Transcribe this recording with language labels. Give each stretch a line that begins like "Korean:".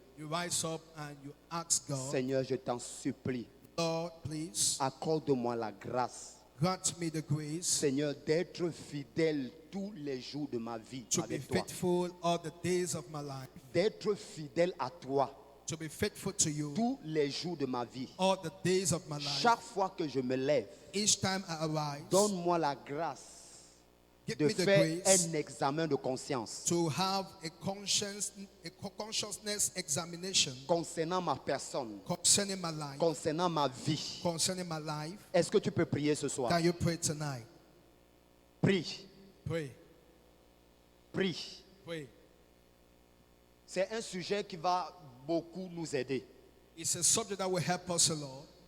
English: You rise up and you ask God,
French: Seigneur, je t'en supplie,
English: Lord, please
French: accorde-moi la grâce,
English: grant me the grace
French: Seigneur, d'être fidèle tous les jours de ma vie
English: to be
French: avec toi.
English: faithful all the days of my life,
French: D'être fidèle à toi
English: to be faithful to you
French: tous les jours de ma vie.
English: all the days of my life.
French: Chaque fois que je me lève,
English: Each time I arise,
French: donne-moi la grâce
English: give
French: de
English: me the
French: faire
English: grace
French: un examen de conscience
English: to have a consciousness examination
French: concernant ma personne,
English: concerning my life,
French: concernant ma vie.
English: concerning my life.
French: Est-ce que tu peux prier ce soir?
English: Can you pray tonight?
French: Prie,
English: Pray,
French: prie.
English: pray.
French: C'est un sujet qui va beaucoup nous aider.
English: It's a subject that will help us a lot.